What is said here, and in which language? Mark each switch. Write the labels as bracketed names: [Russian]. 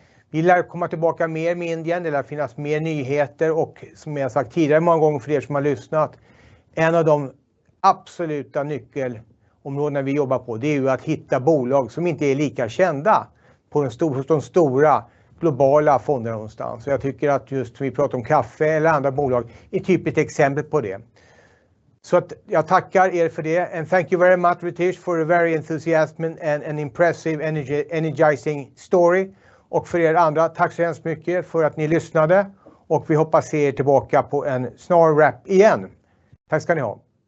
[Swedish] Vi lär komma tillbaka mer med Indien, det lär finnas mer nyheter, och som jag sagt tidigare många gånger för er som har lyssnat, en av de absoluta nyckelområdena vi jobbar på, det är ju att hitta bolag som inte är lika kända på de stora globala fonderna någonstans. Så jag tycker att just vi pratar om kaffe eller andra bolag är typ ett exempel på det. Så att jag tackar er för det. [English] And thank you very much, Ritish, for a very enthusiastic and an impressive, energizing story. [Swedish] Och för er andra, tack så hemskt mycket för att ni lyssnade. Och vi hoppas se er tillbaka på en snar wrap igen. Tack ska ni ha.